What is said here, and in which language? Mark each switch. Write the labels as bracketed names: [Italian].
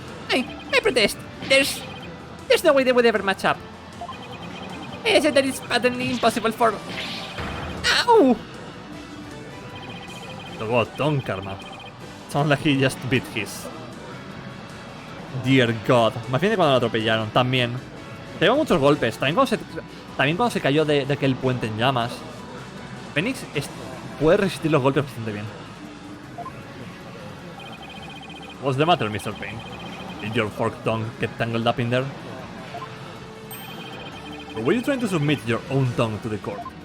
[English] I protest. There's no way they would ever match up. I said that it's patently impossible for... Ow! The god tongue karma. Sounds like he just beat his. Dear God. [Spanish] Más bien de cuando lo atropellaron, también. Tengo muchos golpes. También cuando se cayó de aquel puente en llamas. Phoenix puede resistir los golpes bastante bien. [English] What's the matter, Mr. Payne? Did your forked tongue get tangled up in there? Or were you trying to submit your own tongue to the court?